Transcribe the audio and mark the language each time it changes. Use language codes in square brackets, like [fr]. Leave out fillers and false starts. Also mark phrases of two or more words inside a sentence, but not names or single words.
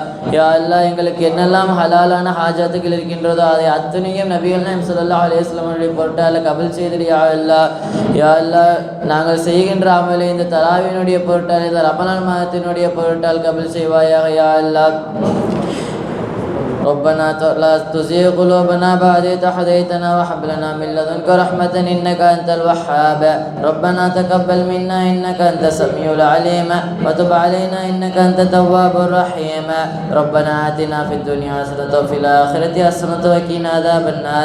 [ar] يا الله, [ta] எங்களுக்கு என்னெல்லாம் ஹலாலான ஹாஜாத்துகள் இருக்கின்றதோ அதை அத்தனையும் நபிகள் நாயகம் [ar] صلى الله عليه وسلم [ta] அவருடைய பொருட்டால் கபூல் செய்திடு [ar] يا الله. يا الله, [ta] நாங்கள் செய்கின்ற அமலை இந்த தராவினுடைய பொருட்டால், இந்த ரமலான் மாதத்தினுடைய பொருட்டால் கபூல் செய்வாயாக [ar] يا الله. ربنا لا تزغ قلوبنا بعد إذ هديتنا وهب لنا من لدنك رحمة إنك أنت الوهاب. ربنا تقبل منا إنك أنت السميع العليم وتب علينا إنك أنت التواب الرحيم. ربنا آتنا في الدنيا حسنة وفي الآخرة حسنة وقنا عذاب النار.